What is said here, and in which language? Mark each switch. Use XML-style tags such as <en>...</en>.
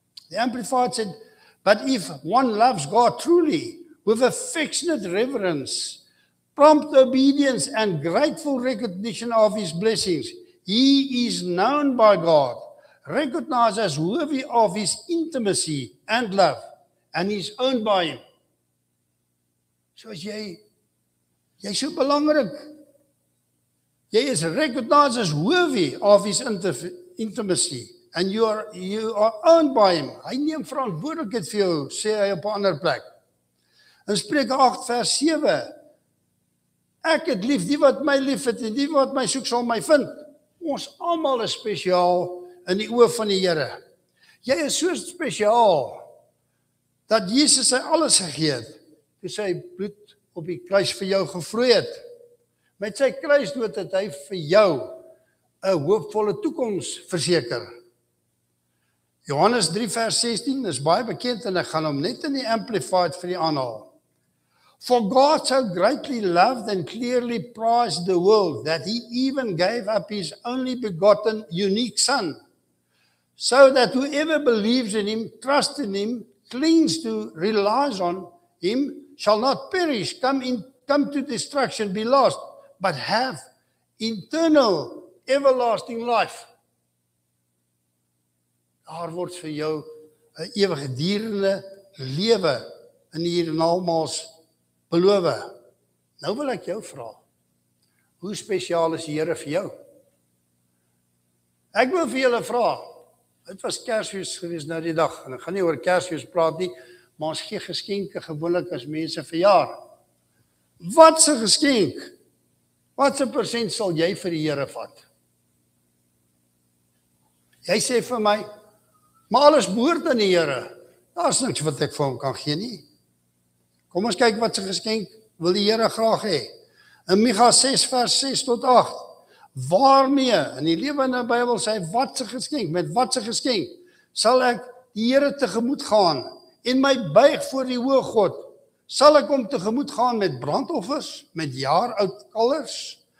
<en>The Amplified said, but if one loves God truly, with affectionate reverence, prompt obedience and grateful recognition of his blessings, he is known by God, recognized as worthy of his intimacy and love, and is owned by him.</en> <af>So as jy so belangrik.</af> <en>Jy is recognized as worthy of his intimacy, and you are owned by him.</en> <af>Hy neem verantwoordelikheid vir jou, sê hy op 'n ander plek. In Spreuke 8 vers 7, ek het lief die wat my lief het, en die wat my soek sal my vind. Ons almal is spesiaal in die oë van die Here. Jy is so spesiaal, dat Jesus sy alles gegee het, toe sy bloed op die kruis vir jou gevloei het. Met sy kruisdood het hy vir jou 'n hoopvolle toekoms verseker. Johannes 3 vers 16 is baie bekend, en ek gaan hom net in die Amplified vir die aanhaal.</af> <en>For God so greatly loved and clearly prized the world that he even gave up his only begotten unique Son, so that whoever believes in him, trusts in him, clings to, relies on him, shall not perish, come to destruction, be lost, but have eternal everlasting life.</en> <af>Daar word vir jou 'n ewigdurende lewe in die hiernamaals beloof. Nou wil ek jou vra, hoe spesiaal is die Here vir jou? Ek wil vir julle vra, dit was Kersfees gewees nou die dag, en ek gaan nie oor Kersfees praat nie, maar ons gee geskenke gewoonlik as mense verjaar. Wat 'n geskenk? Wat 'n persent sal jy vir die Here vat? Jy sê vir my, maar alles behoort aan die Here. Daar's niks wat ek vir hom kan gee nie. Kom ons kyk wat 'n geskenk wil die Here graag hê. In Micha 6 vers 6 tot 8. Waarmee, in die lewende Bybel sê hy, wat 'n geskenk, met wat 'n geskenk sal ek die Here tegemoet gaan en my buig voor die hoë God? Sal ek hom tegemoet gaan met brandoffers, met jaaroud kalvers?</af>